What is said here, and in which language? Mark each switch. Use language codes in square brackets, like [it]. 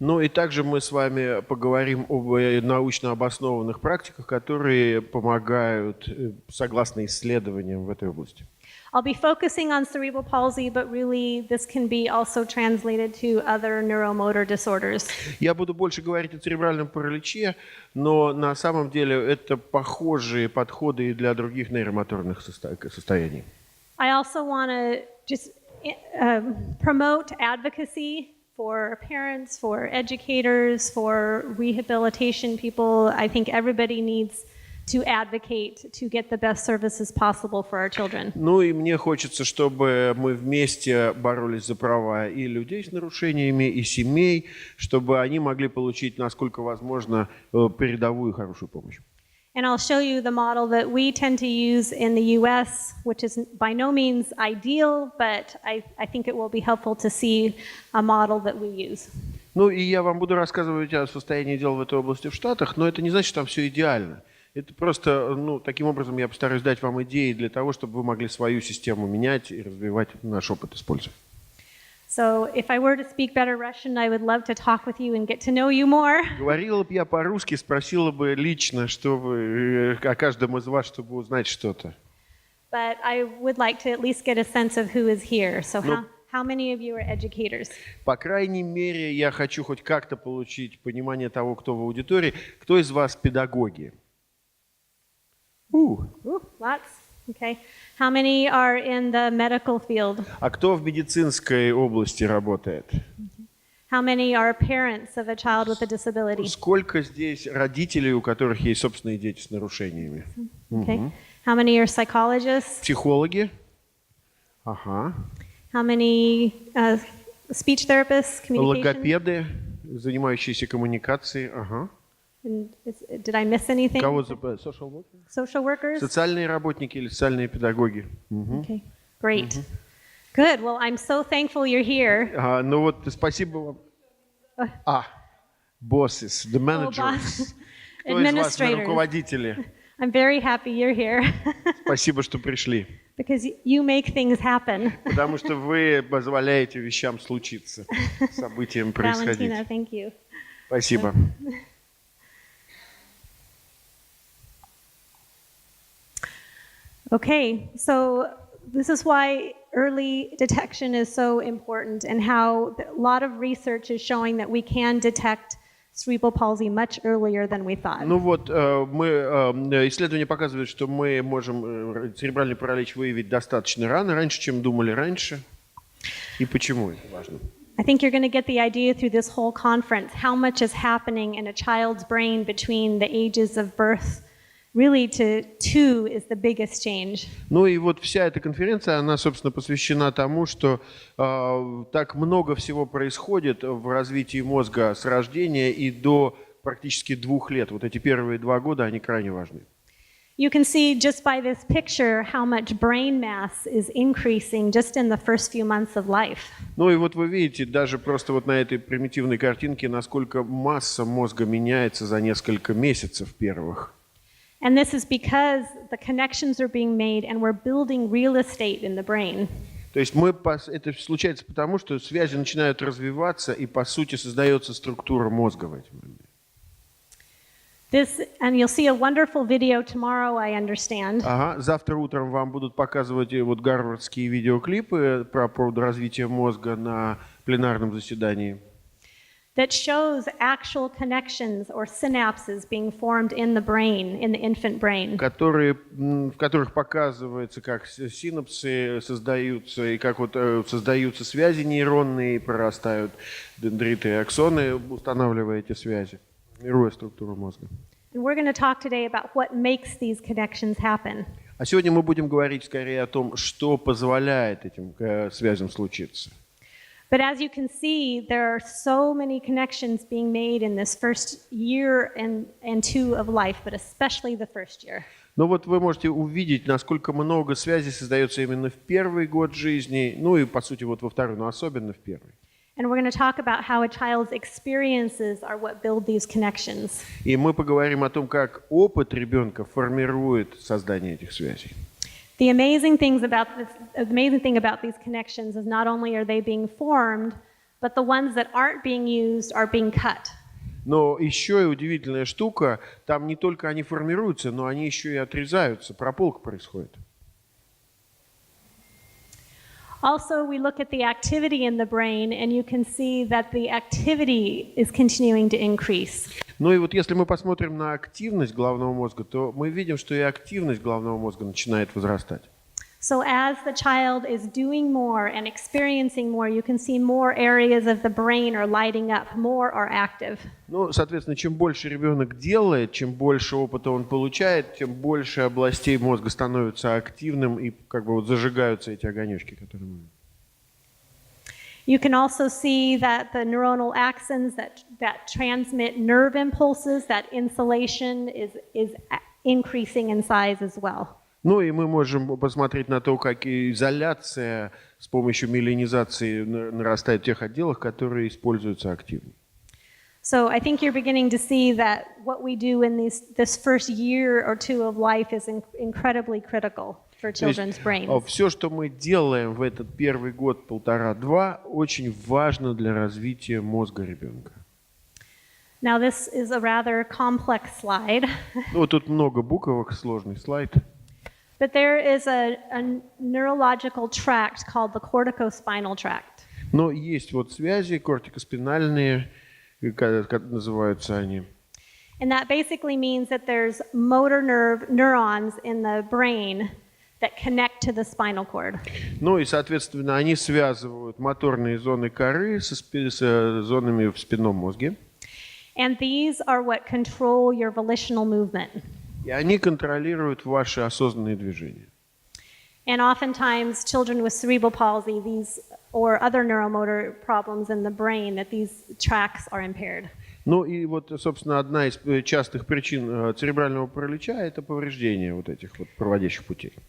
[ru] Ну и также мы с вами поговорим об научно обоснованных практиках, которые помогают согласно исследованиям в этой области. [en] I'll be focusing on cerebral palsy, but really this can be also translated to other neuromotor disorders. [ru] Я буду больше говорить о церебральном параличе, но на самом деле это похожие подходы и для других нейромоторных состояний. [en] I also want to just promote advocacy for parents, for educators, for rehabilitation people. I think everybody needs to advocate to get the best services possible for our children. [ru] Ну и мне хочется, чтобы мы вместе боролись за права и людей с нарушениями, и семей, чтобы они могли получить, насколько возможно, передовую и хорошую помощь. [en] And I'll show you the model that we tend to use in the US, which is by no means ideal, but I think it will be helpful to see a model that we use. [ru] Ну и я вам буду рассказывать о состоянии дел в этой области в Штатах, но это не значит, что там все идеально. Это просто, таким образом я постараюсь дать вам идеи для того, чтобы вы могли свою систему менять и развивать наш опыт использовать. [en] So if I were to speak better Russian, I would love to talk with you and get to know you more. [ru] Говорила бы я по-русски, спросила бы лично, что вы, о каждом из вас, чтобы узнать что-то. [en] But I would like to at least get a sense of who is here. So how many of you are educators? [ru] По крайней мере, я хочу хоть как-то получить понимание того, кто в аудитории. Кто из вас педагоги? [en] Lots. Okay. How many are in the medical field? [ru] А кто в медицинской области работает? [en] How many are parents of a child with a disability? [ru] Сколько здесь родителей, у которых есть собственные дети с нарушениями? [en] Okay. How many are psychologists? [ru] Психологи? Ага. [en] How many speech therapists, communication? [ru] Логопеды, занимающиеся коммуникацией. Ага. [en] Did I miss anything? [ru] Кого [en] social workers? Social workers? [ru] Социальные работники или социальные педагоги. [en] Okay, great. Good. Well, I'm so thankful you're here. [ru] Ну вот, спасибо вам. [en] Bosses, the managers. [ru] Кто из вас руководители? [en] I'm very happy you're here. [ru] Спасибо, что пришли. [en] Because you make things happen. [ru] Потому что вы позволяете вещам случиться, событиям происходить. [en] Валентина, thank you. [ru] Спасибо. [en] Okay, so this is why early detection is so important and how a lot of research is showing that we can detect cerebral palsy much earlier than we thought. [ru] Ну вот, исследования показывают, что мы можем церебральный паралич выявить достаточно рано, раньше, чем думали раньше. И почему это важно? [en] I think you're going to get the idea through this whole conference how much is happening in a child's brain between the ages of birth. Really, to 2 is the biggest change. [ru] Ну и вот вся эта конференция, она, собственно, посвящена тому, что так много всего происходит в развитии мозга с рождения и до практически 2 лет. Вот эти первые 2 года, они крайне важны. [en] You can see just by this picture how much brain mass is increasing just in the first few months of life. [ru] Ну и вот вы видите, даже просто вот на этой примитивной картинке, насколько масса мозга меняется за несколько месяцев первых. [en] And this is because the connections are being made and we're building real estate in the brain. [ru] То есть это случается потому, что связи начинают развиваться, и по сути создается структура мозга в эти моменты. [en] And you'll see a wonderful video tomorrow, I understand. [ru] Ага, завтра утром вам будут показывать вот гарвардские видеоклипы про развитие мозга на пленарном заседании. [en] That shows actual connections or synapses being formed in the brain, in the infant brain. [ru] В которых показывается, как синапсы создаются, и как вот создаются связи нейронные, прорастают дендриты и аксоны, устанавливая эти связи, формируя структуру мозга. [en] And we're going to talk today about what makes these connections happen. [ru] А сегодня мы будем говорить скорее о том, что позволяет этим связям случиться. [en] But as you can see, there are so many connections being made in this first year and 2 of life, but especially the first year. [ru] Но вот вы можете увидеть, насколько много связей создается именно в первый год жизни, ну и по сути вот во второй, но особенно в первый. [en] And we're going to talk about how a child's experiences are what build these connections. [ru] И мы поговорим о том, как опыт ребенка формирует создание этих связей. [en] The amazing thing about these connections is not only are they being formed, but the ones that aren't being used are being cut. [ru] Но еще и удивительная штука, там не только они формируются, но они еще и отрезаются, прополка происходит. [en] Also, we look at the activity in the brain, and you can see that the activity is continuing to increase. [ru] Ну и вот если мы посмотрим на активность головного мозга, то мы видим, что и активность головного мозга начинает возрастать. [en] So as the child is doing more and experiencing more, you can see more areas of the brain are lighting up, more are active. [ru] Ну, соответственно, чем больше ребенок делает, чем больше опыта он получает, тем больше областей мозга становятся активным и как бы вот зажигаются эти огонечки, которые мы... [en] You can also see that the neuronal axons that transmit nerve impulses, that insulation is increasing in size as well. [ru] Ну и мы можем посмотреть на то, как изоляция с помощью миелинизации нарастает в тех отделах, которые используются активно. [en] So I think you're beginning to see that what we do in this first year or 2 of life is incredibly critical for children's brains. [ru] Все, что мы делаем в этот первый год, 1,5-2, очень важно для развития мозга ребенка. [en] Now this is a rather complex slide. [ru] Ну, тут много буквок, сложный слайд. [en] But there is a neurological tract called the Corticospinal Tract. [ru] Но есть вот связи кортикоспинальные, как называются они. [en] And that basically means that there's motor neurons in the brain that connect to the spinal cord. [ru] Ну и, соответственно, они связывают моторные зоны коры с зонами в спинном мозге. [en] And these are what control your volitional movement. [ru] И они контролируют ваши осознанные движения. [en] And oftentimes children with cerebral palsy, or other neuromotor problems in the brain, that these tracts are impaired. [ru] Ну и вот, собственно, одна из частых причин церебрального паралича – это повреждение вот этих вот проводящих путей.